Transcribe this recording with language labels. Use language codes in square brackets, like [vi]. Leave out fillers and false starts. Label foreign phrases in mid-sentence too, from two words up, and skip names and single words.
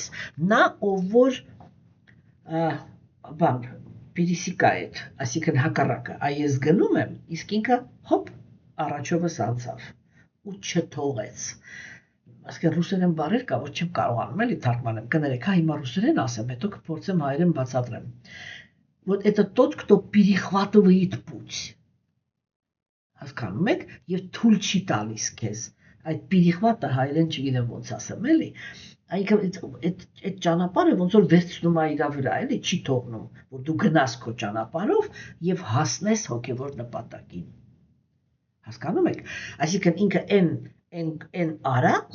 [hy] նա ով որ բան пересекает, այսինքն հակառակը, այս գնում եմ, իսկ ինքը հոպ առաջովս անցավ ու չթողեց։ Այսինքն ռուսերեն բառեր կա, որ չեմ կարողանում էլի թարգմանեմ, կներեք, հա հիմա ռուսերեն ասեմ, հետո կփորձեմ հայերեն բացատրեմ։ [ru] Вот это тот, кто перехватывает путь. [hy] Հասկանում եք, եւ թույլ չի տալիս քեզ այդ перехвата հայերեն չգիտեմ ոնց ասեմ, էլի, այդ ճանապարհը ոնց որ վերցնում է իր վրա, էլի, չի թողնում, որ դու գնաս քո ճանապարհով եւ հասնես հոգեվոր նպատակին։ Հասկանում եք, այսինքն ինքը այն արատն